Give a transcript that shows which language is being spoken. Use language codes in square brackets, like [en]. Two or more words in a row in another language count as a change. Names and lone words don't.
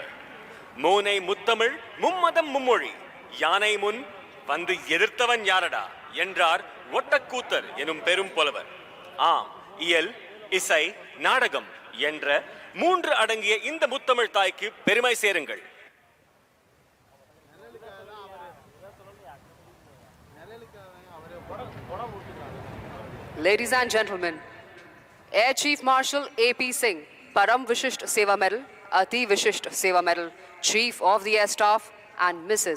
[ta] மோனை முத்தமிழ், மும்மதம் மும்மொழி, யானை முன் வந்து எதிர்த்தவன் யாரடா என்றார் ஒட்டக்கூத்தர் எனும் பெரும் புலவர். ஆம், இயல், இசை, நாடகம் என்ற 3 அடங்கிய இந்த முத்தமிழ் தாய்க்கு பெருமை சேருங்கள். [en] Ladies and gentlemen, Air Chief Marshal A.P. Singh, Param Vishisht Seva Medal, Ati Vishisht Seva Medal, Chief of the Air Staff and Mrs.